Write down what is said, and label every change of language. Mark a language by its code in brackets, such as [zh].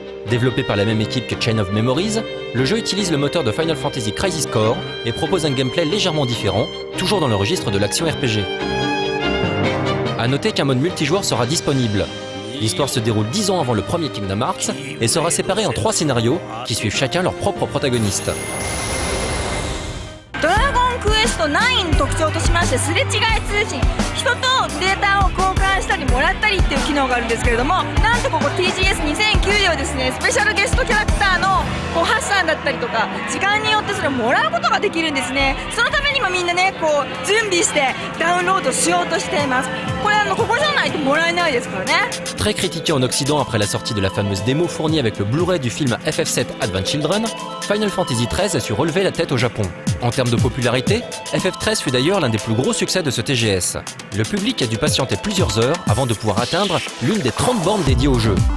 [fr] Développé par la même équipe que Chain of Memories, le jeu utilise le moteur de Final Fantasy Crisis Core et propose un gameplay légèrement différent, toujours dans le registre de l'action RPG. A noter qu'un mode multijoueur sera disponible. L'histoire se déroule 10 ans avant le premier Kingdom Hearts et sera séparée en 3 scénarios qui suivent chacun leur propre protagoniste. [ja] ドラゴンクエスト9の特徴としましてすれ違い通信、人とデータを交換したりもらったりっていう機能があるんですけれども、なんとここ TGS2009 ではですね、スペシャルゲストキャラクターの発散だったりとか時間によってそれをもらうことができるんですね。そのためにもみんなね準備してダウンロードしようとしています。これここじゃないともらえないですからね。 [fr] Très critiqué en Occident après la sortie de la fameuse démo fournie avec le Blu-ray du film FF7 Advent Children, Final Fantasy XIII a su relever la tête au Japon. En termes de popularité, FF13 fut d'ailleurs l'un des plus gros succès de ce TGS. Le public a dû patienter plusieurs heures avant de pouvoir atteindre l'une des 30 bornes dédiées au jeu.